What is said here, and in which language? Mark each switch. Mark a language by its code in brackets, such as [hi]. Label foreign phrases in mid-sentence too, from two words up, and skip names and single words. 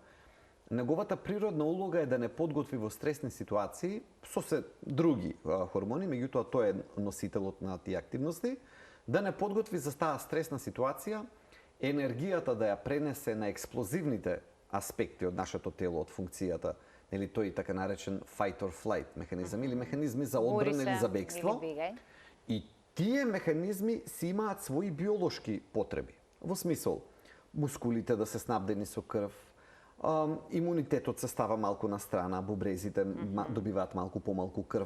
[mk] Неговата природна улога е да не подготви во стресни ситуации со се други хормони, меѓутоа тој е носителот на тие активности, да не подготви за таа стресна ситуација енергијата да ја пренесе на експлозивните аспекти од нашето тело, од функцијата, тој така наречен [en] fight or flight [mk] механизам или механизми за одбрана или за бегство. И тие механизми си имаат своји биолошки потреби. Во смисол, мускулите да се снабдени со крв, имунитетот се става малку на страна, бубрезите добиваат малку помалку крв.